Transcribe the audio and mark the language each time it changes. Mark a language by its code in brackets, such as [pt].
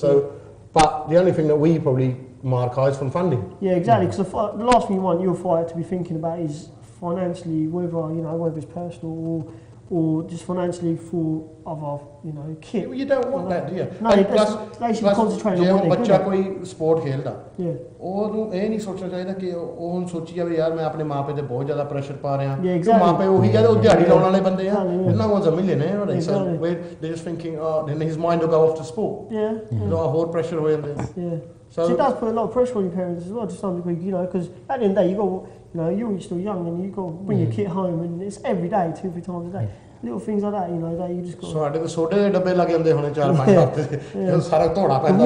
[en] So, but the only thing that we probably mark is from funding. Yeah, exactly. Because the last thing you want your fighter to be thinking about is financially, whether it's personal or just financially for other, kit. You don't want that, do you? No, they should concentrate on what they're [pa] ਬੱਚਾ ਕੋਈ support ਖੇਲਦਾ, [en] Yeah. [pa] ਉਹਨੂੰ ਇਹ ਨਹੀਂ ਸੋਚਣਾ ਚਾਹੀਦਾ ਕਿ ਉਹ ਹੁਣ ਸੋਚੀ ਜਾਵੇ ਯਾਰ ਮੈਂ ਆਪਣੇ ਮਾਪੇ ਤੇ ਬਹੁਤ ਜ਼ਿਆਦਾ ਪ੍ਰੈਸ਼ਰ ਪਾ ਰਿਹਾ, [en] Yeah, exactly. [pa] ਮਾਪੇ ਉਹੀ ਆ ਉਹ ਦਿਹਾੜੀ ਲਾਉਣ ਵਾਲੇ ਬੰਦੇ ਆ, [en] Yeah. [pa] ਇਹਨਾਂ ਕੋਲ ਜ਼ਮੀਨ ਨੇ ਉਹਨਾਂ ਦੇ, so [en] Exactly. they're just thinking, then his mind will go off to sport. Yeah. [pa] ਹੋਰ ਪ੍ਰੈਸ਼ਰ ਹੋ ਜਾਂਦੇ. [en] Yeah. So it does put a lot of pressure on your parents as well, to some degree, because at the end of the day, you're still young and you've got to bring your kid home, and it's every day, 2-3 times a day. Little things like that, that you just got. [pa] ਸਾਡੇ ਤੇ ਸੋਡੇ ਦੇ ਡੱਬੇ ਲੱਗ ਜਾਂਦੇ ਹੁਣੇ 4-5 ਹਫ਼ਤੇ ਤੇ ਸਾਰਾ ਧੋੜਾ ਪੈਂਦਾ.